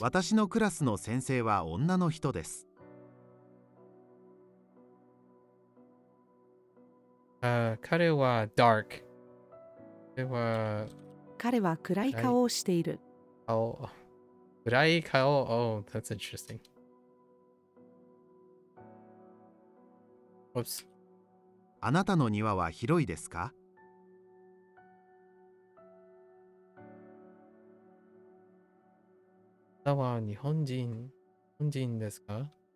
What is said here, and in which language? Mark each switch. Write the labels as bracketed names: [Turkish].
[Japanese] 私のクラスの先生は女の人です。彼は dark。彼は暗い顔をしている。暗い顔。 [English] Oh, that's interesting. Whoops. [Japanese] あなたの庭は広いですか？あなたは日本人ですか？